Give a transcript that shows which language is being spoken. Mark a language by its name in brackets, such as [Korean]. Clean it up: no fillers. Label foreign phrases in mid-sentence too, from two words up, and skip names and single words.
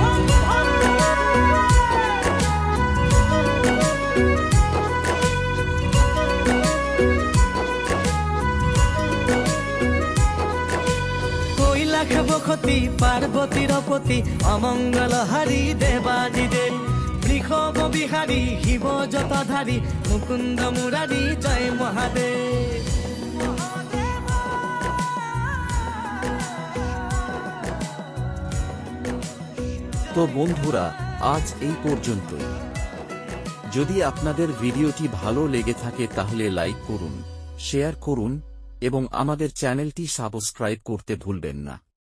[Assamese] কৈলাস বসতি পাৰ্বতীৰ পতি, অমংগল হাৰি দেৱাদি দেৱ। বৃষভ বিহাৰী শিৱ জটাধাৰী, মুকুন্দ মুৰাৰী, জয় মহাদেৱ। [Bangla] তো বন্ধুরা, আজ এই পর্যন্তই। যদি আপনাদের ভিডিওটি ভালো লেগে থাকে তাহলে লাইক করুন, শেয়ার করুন এবং আমাদের চ্যানেলটি সাবস্ক্রাইব করতে ভুলবেন না।